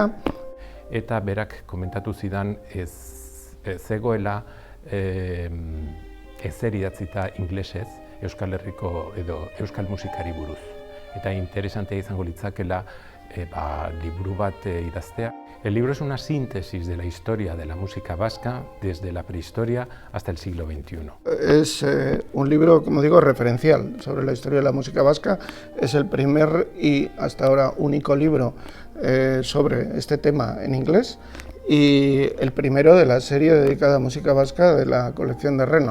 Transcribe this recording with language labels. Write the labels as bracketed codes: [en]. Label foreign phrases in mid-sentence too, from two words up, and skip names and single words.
[eu] Eta berak komentatu zidan ez zegoela ezer idatzita inglesez Euskal Herriko edo euskal musikari buruz. Eta interesantea izango litzakela liburu bat idaztea. [es] El libro es una síntesis de la historia de la música vasca desde la prehistoria hasta el siglo XXI. Es un libro, como digo, referencial sobre la historia de la música vasca. Es el primer y hasta ahora único libro sobre este tema en inglés y el primero de la serie dedicada a música vasca de la colección de Reno.